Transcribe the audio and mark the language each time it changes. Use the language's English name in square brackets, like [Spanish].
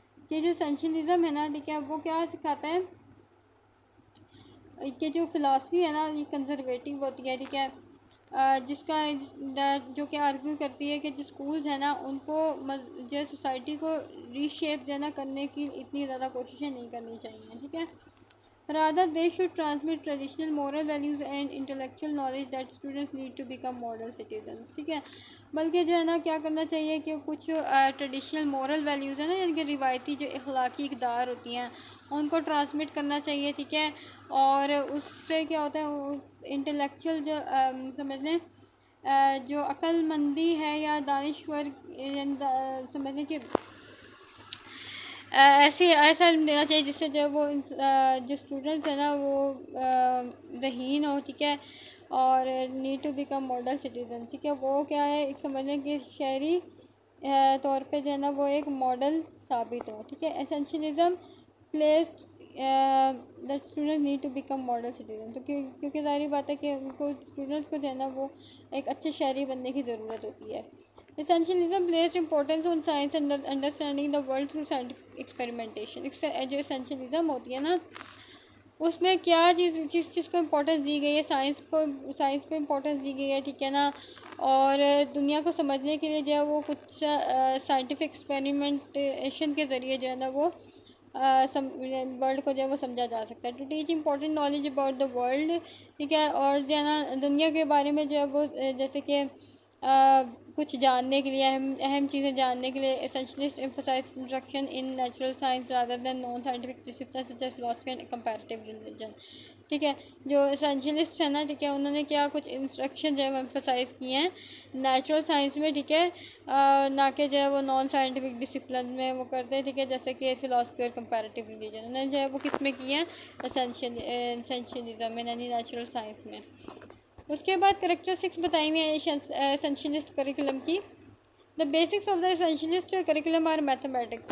[Urdu] یہ جو اسینشلزم ہے نا ٹھیک ہے وہ کیا سکھاتا ہے کہ جو فلاسفی ہے نا یہ کنزرویٹو ہوتی ہے ٹھیک ہے جس کا جو کہ آرگیو کرتی ہے کہ جو اسکولز ہیں نا ان کو جو سوسائٹی کو ری شیپ جو ہے نا کرنے کی اتنی زیادہ کوششیں نہیں کرنی چاہیے ٹھیک ہے. [English] rather they should transmit traditional moral values and intellectual knowledge that students need to become model citizens [Urdu] ٹھیک ہے. بلکہ جو ہے نا کیا کرنا چاہیے کہ کچھ ٹریڈیشنل مورل ویلیوز ہیں نا یعنی کہ روایتی جو اخلاقی اقدار ہوتی ہیں ان کو ٹرانسمٹ کرنا چاہیے ٹھیک ہے. اور اس سے کیا ہوتا ہے انٹلیکچوئل جو سمجھ لیں جو عقل مندی ہے یا دانشور سمجھ لیں کہ ایسا علم دینا چاہیے جس سے جو وہ جو اسٹوڈنٹس ہیں نا وہ ذہین ہو ٹھیک ہے اور [English] need to become model citizen [Urdu] ٹھیک ہے. وہ کیا ہے ایک سمجھ لیں کہ شہری طور پہ جو ہے نا وہ ایک ماڈل ثابت ہو ٹھیک ہے. [English] Essentialism placed that student need to become model citizen. [Urdu] تو کیونکہ ظاہری بات ہے کہ ان کو اسٹوڈنٹس کو جو ہے نا وہ ایک اچھے شہری بننے کی ضرورت ہوتی ہے. [English] Essentialism placed importance on science and understanding the world through scientific experimentation. [Urdu] جو essentialism ہوتی ہے نا اس میں کیا چیز کو امپورٹنس دی گئی ہے، سائنس کو امپورٹنس دی گئی ہے، ٹھیک ہے نا، اور دنیا کو سمجھنے کے لیے جو ہے وہ کچھ سائنٹیفک ایکسپیریمنٹیشن کے ذریعے جو ہے نا وہ ورلڈ کو جو ہے وہ سمجھا جا سکتا ہے. [English] to teach important knowledge about the world, [Urdu] ٹھیک ہے، اور جو ہے نا دنیا کے بارے میں جو ہے وہ جیسے کہ کچھ جاننے کے لیے [English] اہم چیزیں جاننے کے لیے essentialist emphasize instruction in natural science rather than non scientific discipline such as philosophy and comparative religion. [Urdu] ٹھیک ہے، جو ایسنشلسٹ ہیں نا، ٹھیک ہے، انہوں نے کیا کچھ انسٹرکشن جو ہے وہ ایمفسائز کی ہیں نیچرل سائنس میں، ٹھیک ہے، نہ کہ جو ہے وہ نان سائنٹیفک ڈسپلن میں وہ کرتے ہیں، ٹھیک ہے، جیسے کہ فلاسفی اور کمپیریٹیو ریلیجن انہوں نے جو ہے وہ کس میں کی ہیں، ایسنشلزم میں، یعنی نیچرل سائنس میں. اس کے بعد کریکٹرسٹکس بتائی ہوئی ہیں ایسنشلسٹ کریکولم کی. [English] The basics of the essentialist curriculum are mathematics.